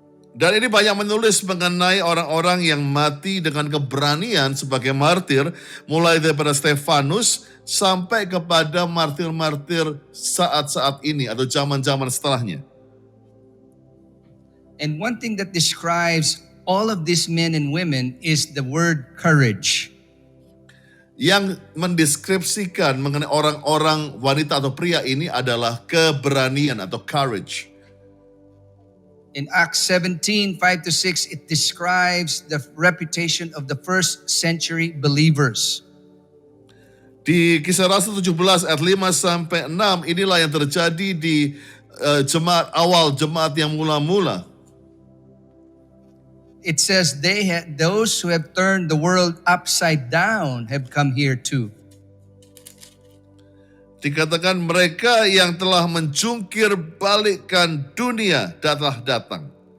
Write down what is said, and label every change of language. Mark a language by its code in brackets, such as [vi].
[id] Dan ini banyak menulis mengenai orang-orang yang mati dengan keberanian sebagai martir, mulai daripada Stefanus sampai kepada martir-martir saat-saat ini atau zaman-zaman setelahnya. [en] And one thing that describes all of these men and women is the word courage. [id] Yang mendeskripsikan mengenai orang-orang wanita atau pria ini adalah keberanian atau courage. [en] In Acts 17, 5-6, it describes the reputation of the first century believers. [id] Di Kisah Rasul 17 ayat 5 sampai 6, inilah yang terjadi di jemaat awal, jemaat yang mula-mula. [en] It says those who have turned the world upside down have come here too. [id] Dikatakan mereka yang telah menjungkir balikkan dunia telah datang.